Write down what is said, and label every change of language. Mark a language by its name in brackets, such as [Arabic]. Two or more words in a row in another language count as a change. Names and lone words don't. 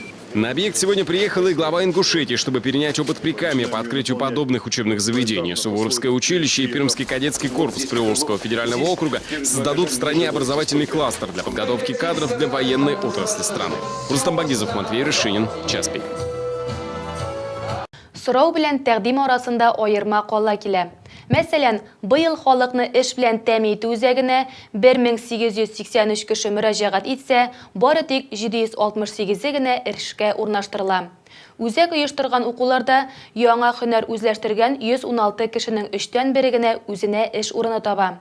[Russian] На объект сегодня приехал и глава Ингушетии, чтобы перенять опыт Прикамья по открытию подобных учебных заведений. Суворовское училище и Пермский кадетский корпус Приволжского федерального округа создадут в стране образовательный кластер для подготовки кадров для военной отрасли страны. Рустам Багизов, Матвей Рышинин, Час пик. [Tatar] Сорау белән тәкъдим арасында аерма кала килә. Мәсәлән, быел халыкны эш белән тәэмин итү үзәгенә 1883 кеше мөрәҗәгать итсә, бары тик 768 генә эшкә урнаштырыла. Үзәк оештырган укуларда яңа һөнәр үзләштергән 116 кешенең 3тән 1 генә үзенә эш урыны таба.